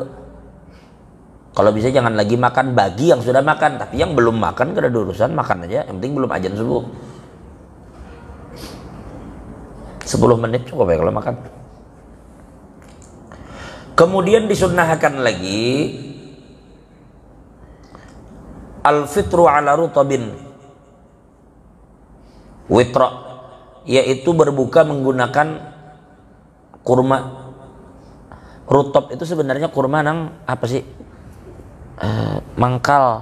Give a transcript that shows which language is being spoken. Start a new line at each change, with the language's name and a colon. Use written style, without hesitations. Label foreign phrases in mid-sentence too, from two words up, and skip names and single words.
Indonesian: Kalau bisa jangan lagi makan bagi yang sudah makan, tapi yang belum makan kada ada urusan, makan aja, yang penting belum azan subuh. 10 menit cukup ya kalau makan. Kemudian disunnahkan lagi
Arabic: الفطر على رطب وترا,
Indonesian: yaitu berbuka menggunakan kurma rutop itu sebenarnya kurma nang apa sih?
Banjar: Mangkal.